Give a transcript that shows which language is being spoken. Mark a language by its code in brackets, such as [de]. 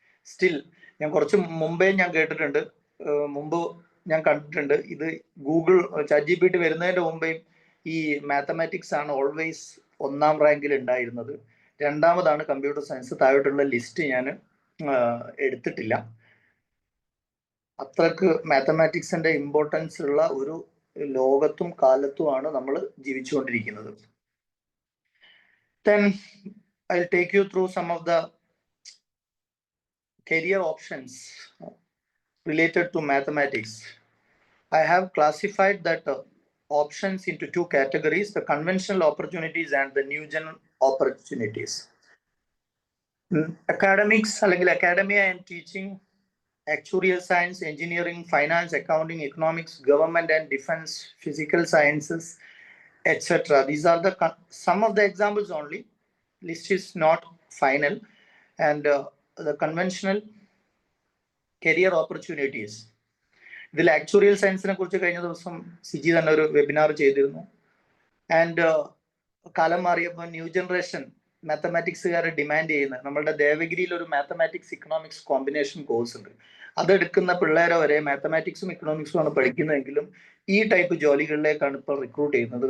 [ml] Still ഞാൻ കുറച്ച് മുമ്പേ ഞാൻ കേട്ടിട്ടുണ്ട്, മുമ്പ് ഞാൻ കണ്ടിട്ടുണ്ട്, ഇത് ഗൂഗിൾ ChatGPT വരുന്നതിന്റെ മുമ്പേ ഈ മാത്തമാറ്റിക്സ് ആണ് ഓൾവേസ് 1ാം റാങ്കിൽ ഉണ്ടായിരുന്നത്. 2ാമതാണ് കമ്പ്യൂട്ടർ സയൻസ്. താഴോട്ടുള്ള ലിസ്റ്റ് ഞാൻ എടുത്തിട്ടില്ല. അത്രക്ക് മാത്തമാറ്റിക്സിന്റെ ഇമ്പോർട്ടൻസ് ഉള്ള ഒരു ലോകത്തും കാലത്തുമാണ് നമ്മൾ ജീവിച്ചുകൊണ്ടിരിക്കുന്നത്. [en] Then I'll take you through some of the career options related to mathematics. I have classified that options into 2 categories: the conventional opportunities and the new gen opportunities. Academics, academia and teaching, actuarial science, engineering, finance, accounting, economics, government and defense, physical sciences, etc. These are some of the examples only. List is not final. And the conventional career opportunities. [ml] ഇതിൽ actuarial സയൻസിനെ കുറിച്ച് കഴിഞ്ഞ ദിവസം സിജി തന്നെ ഒരു webinar ചെയ്തിരുന്നു. And കാലം മാറിയപ്പോൾ new generation മാത്തമാറ്റിക്സുകാരെ demand ചെയ്യുന്ന നമ്മളുടെ ദേവഗിരിയിൽ ഒരു മാത്തമാറ്റിക്സ് ഇക്കണോമിക്സ് കോമ്പിനേഷൻ കോഴ്സ് ഉണ്ട്. അതെടുക്കുന്ന പിള്ളേരെ വരെ മാത്തമാറ്റിക്സും ഇക്കണോമിക്സും ആണ് പഠിക്കുന്നതെങ്കിലും ഈ ടൈപ്പ് ജോലികളിലേക്കാണ് ഇപ്പോൾ റിക്രൂട്ട് ചെയ്യുന്നത്.